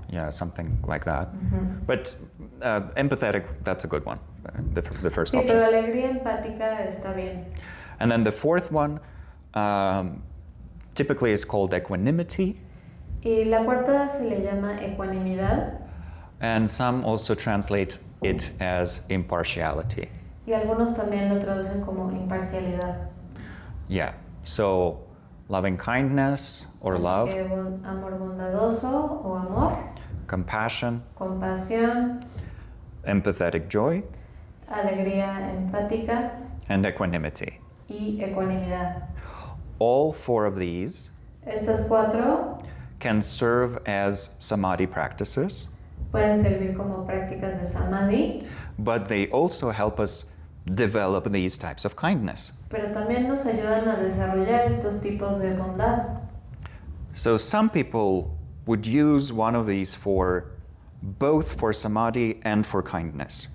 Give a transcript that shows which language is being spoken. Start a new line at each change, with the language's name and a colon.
English: Yeah, something like that. But empathetic, that's a good one, the first
Spanish: Sí,
English: option.
Spanish: pero alegría empática está bien.
English: And then the fourth one typically is called equanimity.
Spanish: Y la cuarta se le llama ecuanimidad,
English: And some also translate it as impartiality.
Spanish: y algunos también lo traducen como imparcialidad.
English: Yeah, so loving kindness or
Spanish: Así
English: love,
Spanish: que amor bondadoso o amor,
English: compassion,
Spanish: compasión,
English: empathetic joy,
Spanish: alegría empática
English: and equanimity.
Spanish: y ecuanimidad.
English: All four of these
Spanish: Estas 4
English: can serve as samadhi practices,
Spanish: pueden servir como prácticas de samadhi,
English: but they also help us develop these types of kindness.
Spanish: pero también nos ayudan a desarrollar estos tipos de bondad.
English: So some people would use one of these for both for samadhi and for kindness.